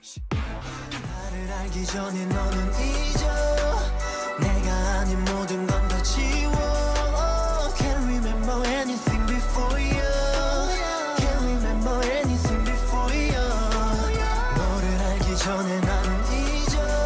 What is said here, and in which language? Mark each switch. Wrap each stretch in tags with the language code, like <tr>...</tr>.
<ko>나를 알기 전에 너는 잊어. 내가 아닌 모든 건 다 지워.</ko> <en>Can't remember anything before you. Can't remember anything before you.</en> <ko>너를 알기 전에 나는 잊어.</ko>